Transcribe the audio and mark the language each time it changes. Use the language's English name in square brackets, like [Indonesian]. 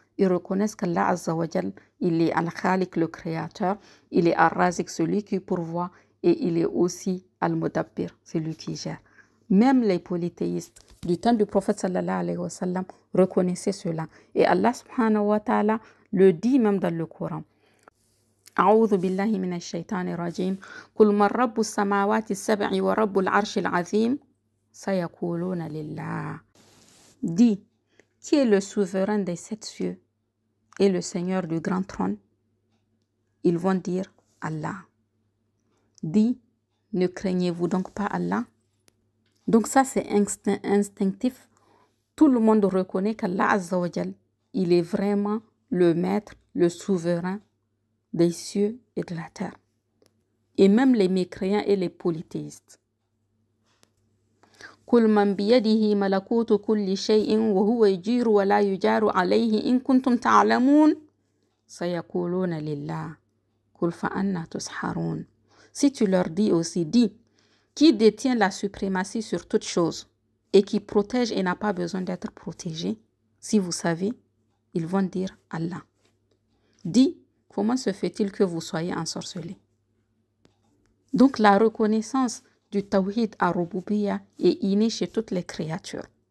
[French] Ils reconnaissent qu'Allah Azza wa Jal, il est Al-Khaliq, le créateur, il est Ar-Razik, celui qui pourvoit, et il est aussi Al-Mudabbir, celui qui gère. Même les polythéistes du temps du prophète sallallahu alayhi wa sallam reconnaissaient cela. Et Allah subhanahu wa ta'ala le dit même dans le Coran. [Arabic] أعوذ بالله من الشيطان الرجيم قل من رب السماوات السبع ورب العرش العظيم سيقولون لله. [French] Dis, qui est le souverain des 7 cieux et le Seigneur du grand trône? Ils vont dire Allah. Dis, ne craignez-vous donc pas Allah? Donc ça, c'est instinctif. Tout le monde reconnaît qu'Allah Azza wa Jal, il est vraiment le maître, le souverain des cieux et de la terre. Et même les mécréants et les polythéistes. [Arabic] قل من بيده ملكوت كل شيء وهو يجير ولا يجار عليه إن كنتم تعلمون سيقولون لله قل فأنى تسحرون. [French] Si tu leur dis aussi, dis, qui détient la suprématie sur toute chose et qui protège et n'a pas besoin d'être protégé, si vous savez, ils vont dire Allah. Dis, comment se fait-il que vous soyez ensorcelés? Donc la reconnaissance du tawhid ar-rububiyya est innée chez toutes les créatures.